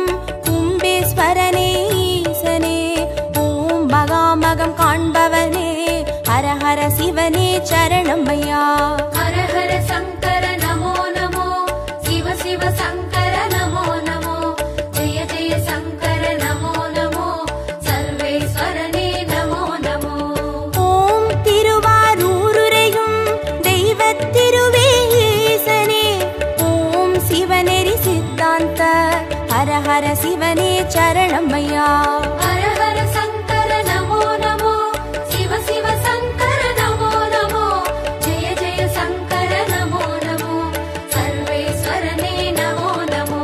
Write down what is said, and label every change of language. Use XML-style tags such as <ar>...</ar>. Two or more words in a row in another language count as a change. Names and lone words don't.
<ta>கும்பேஸ்வரனே ஈசனே ஓம் மகாமகம் காண்பவனே</ta> <sa>हर हर</sa> <ta>சிவனே சரணமையா</ta> <sa>हर हर शंकर नमो नमो शिव शिव शंकर नमो नमो जय जय शंकर नमो नमो सर्वेश्वरने नमो नमो</sa> <ta>ஓம் திருவாரூருரையும் தெய்வத்திருவே ஈசனே ஓம் சிவநெறி சித்தாந்த</ta> <sa>हर हर</sa> <ta>சிவனே சரணமையா</ta> <sa>हर हर शंकर नमो नमो शिव शिव शंकर नमो नमो जय जय शंकर नमो नमो सर्वेश्वरने नमो नमो</sa>